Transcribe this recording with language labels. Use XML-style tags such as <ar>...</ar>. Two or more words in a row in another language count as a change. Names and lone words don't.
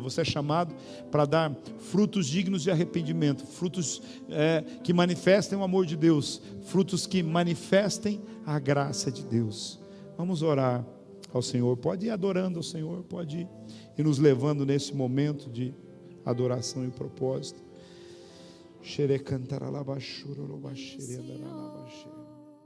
<pt>Você é chamado para dar frutos dignos de arrependimento. Frutos que manifestem o amor de Deus. Frutos que manifestem a graça de Deus. Vamos orar ao Senhor. Pode ir adorando ao Senhor. Pode ir nos levando nesse momento de adoração e propósito. Xere cantará la bashura lo bashere dará la bashere.</pt>